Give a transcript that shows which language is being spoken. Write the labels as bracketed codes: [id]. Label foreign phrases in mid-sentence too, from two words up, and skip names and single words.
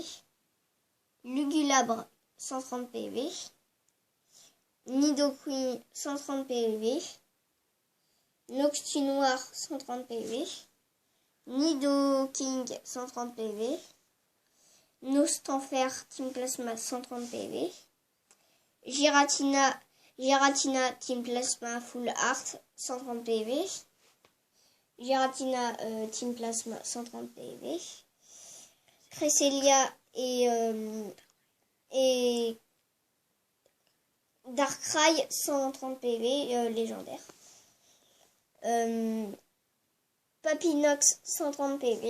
[fr] Lugulabre 130 PV. Nidoqueen 130 PV. Noctunoir 130 PV. Nidoking 130 PV. Nostanfer Team Plasma 130 PV. Giratina Team Plasma Full Art 130 PV. Giratina Team Plasma 130 PV. Cresselia et Darkrai 130 PV légendaire. Papinox 130 PV.